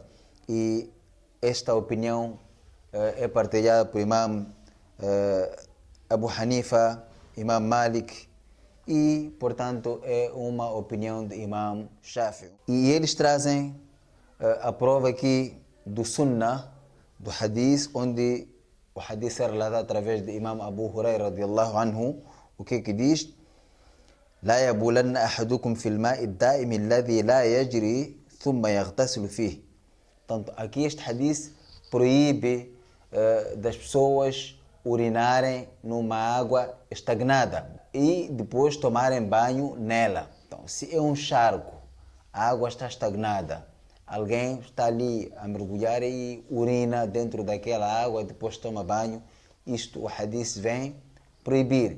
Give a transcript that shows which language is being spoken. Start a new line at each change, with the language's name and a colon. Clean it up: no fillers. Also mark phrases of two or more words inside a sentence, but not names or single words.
Portuguese: E esta opinião é partilhada por Imam Abu Hanifa, Imam Malik e, portanto, é uma opinião de Imam Shafi'i. E eles trazem a prova aqui do Sunnah, do Hadith, onde o Hadith é relatado através de Imam Abu Huraira
Arabic: رضي الله عنه,
Portuguese: o que diz?
Arabic: لا يبولن أحدكم في الماء الدائم الذي لا يجري ثم يغتسل فيه.
Portuguese: Portanto, aqui este Hadith proíbe das pessoas urinarem numa água estagnada e depois tomarem banho nela. Então, se é um charco, a água está estagnada, alguém está ali a mergulhar e urina dentro daquela água e depois toma banho, isto o hadith vem proibir.